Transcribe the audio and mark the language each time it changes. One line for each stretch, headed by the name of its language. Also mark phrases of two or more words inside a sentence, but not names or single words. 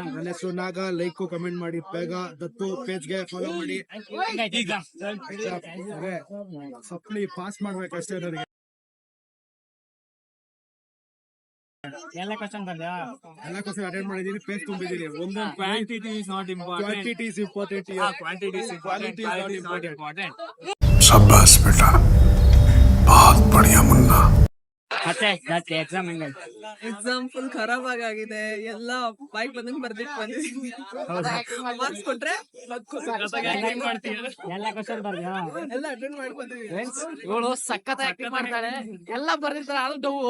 Kannada: ನನ್ನ ಹೆಸರು ನಾಗ.
English: like comment
Kannada: ಮಾಡಿ ಬೇಗ. ದತ್ತು ಪೇಜ್ಗೆ ಫಾಲೋ ಮಾಡಿ.
English: supply pass
Kannada: ಮಾಡ್ಬೇಕಷ್ಟೇ ನನಗೆ. ಎಲ್ಲ ಕ್ವಶನ್ ಬಂದ್ಯಾ? ಎಲ್ಲ
English: question attend
Kannada: ಮಾಡಿದೀನಿ, ಪೇಜ್ ತುಂಬಿದೀನಿ.
English: ಒಂದೊಂದು quantity is not important, quantity is important. Quantity is quality is not important.
Hindi: शाबाश बेटा बहुत बढ़िया मुन्ना
Kannada: ಮತ್ತೆ ಎಕ್ಸಾಮ್ ಹೆಂಗಾಯ್ತು? ಎಕ್ಸಾಮ್ ಫುಲ್ ಖರಾಬ್ ಆಗಿದೆ. ಎಲ್ಲ ಬೈಕ್ ಬಂದಂಗ್ ಬರ್ದಿಟ್ಟು ಬಂದಿದ್ದೀನಿ. ಮಾರ್ಕ್ಸ್ ಕೊಟ್ರೆ ಎಲ್ಲ ಕ್ವಶನ್ ಬರ್ದ್ಯಾ? ಎಲ್ಲ ಅಟೆಂಡ್ ಮಾಡ್ಕೊಂತೀವಿ. ಇವಳು ಸಖತ್ ಆಕ್ಟಿಂಗ್ ಮಾಡ್ತಾಳೆ. ಎಲ್ಲ ಬರ್ದಿರ್ತಾರೆ, ಅದು ಡೌ.